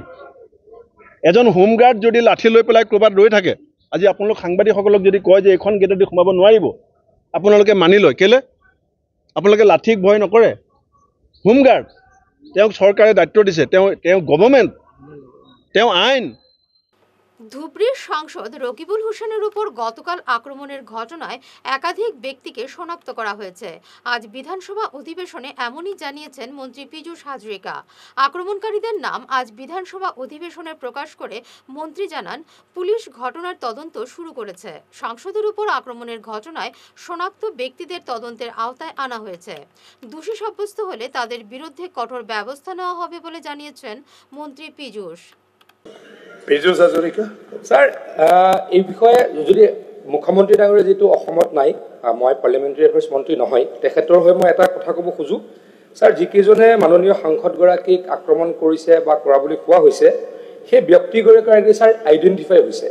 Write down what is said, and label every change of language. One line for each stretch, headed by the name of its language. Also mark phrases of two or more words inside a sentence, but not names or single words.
Assamese: এজন হোমগাৰ্ড যদি লাঠি লৈ পেলাই ক'ৰবাত ৰৈ থাকে, আজি আপোনালোক সাংবাদিকসকলক যদি কয় যে এইখন গেটেদি সোমাব নোৱাৰিব, আপোনালোকে মানি লয়। কেলে? আপোনালোকে লাঠিক ভয় নকৰে। হোমগাৰ্ড, তেওঁক চৰকাৰে দায়িত্ব দিছে, তেওঁ গভৰ্ণমেণ্ট, তেওঁ আইন।
Bangla: ধুবড়ীর সাংসদ রকিবুল হোসেনের উপর গতকাল আক্রমণের ঘটনায় একাধিক ব্যক্তিকে শনাক্ত করা হয়েছে। আজ বিধানসভা অধিবেশনে এমনই জানিয়েছেন মন্ত্রী পীযূষ হাজরিকা। আক্রমণকারীদের নাম আজ বিধানসভা অধিবেশনে প্রকাশ করে মন্ত্রী জানান, পুলিশ ঘটনার তদন্ত শুরু করেছে। সাংসদের উপর আক্রমণের ঘটনায় শনাক্ত ব্যক্তিদের তদন্তের আওতায় আনা হয়েছে। দোষী সাব্যস্ত হলে তাদের বিরুদ্ধে কঠোর ব্যবস্থা নেওয়া হবে বলে জানিয়েছেন মন্ত্রী পীযূষ।
Assamese: পীযূষ হাজৰিকা স্যার, এই বিষয়ে যদি মুখ্যমন্ত্রী ডাঙৰীয়া যেটো অসমত নাই, মই
English: parliamentary affairs
Assamese: মন্ত্ৰী নহয়, তেখেতৰ হৈ মই এটা কথা ক'ব খোজো। স্যার, যিকেইজনে মাননীয় সাংসদগৰাকীক আক্ৰমণ কৰিছে বা কৰা বুলি কোৱা হৈছে, সেই ব্যক্তিগৰাকী ছাৰ আইডেণ্টিফাই হৈছে।